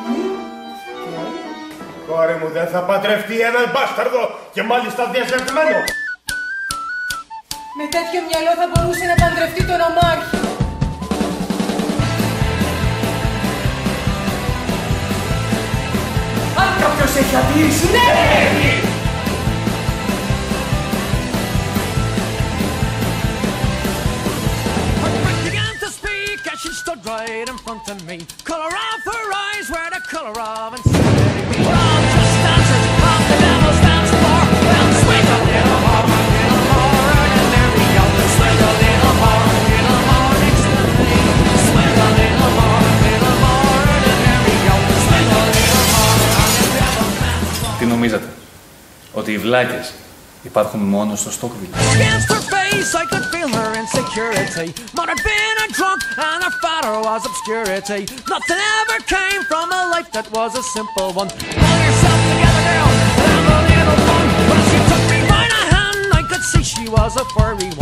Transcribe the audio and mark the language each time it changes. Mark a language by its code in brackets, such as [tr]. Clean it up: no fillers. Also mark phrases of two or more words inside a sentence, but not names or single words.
[el] Κόρη μου δεν θα παντρευτεί έναν μπάσταρδο και μάλιστα διαζευμένο. Με τέτοιο μυαλό θα μπορούσε να παντρευτεί τον Ομάρχη. Αν κάποιος έχει αντίρρηση, Ναι! [en] Began to speak as she stood right in front of me. Color of her eyes were the color of insanity. We were all just dancers of the devil's dance floor. Well, swing a little more, and there we go. Swing a little more, next to me. Swing a little more, and there we go. Swing a little more, on the devil's dance floor. [el] Τι νομίζατε, ότι οι βλάκες υπάρχουν μόνο στο Στόκβιλ? [en] Against her face, I could feel her insecurity. Mother had been a drunk, and her father was obscurity. Nothing ever came from a life that was a simple one. Pull yourself together, girl, and have a little fun. When she took me by the hand, I could see she was a furry one.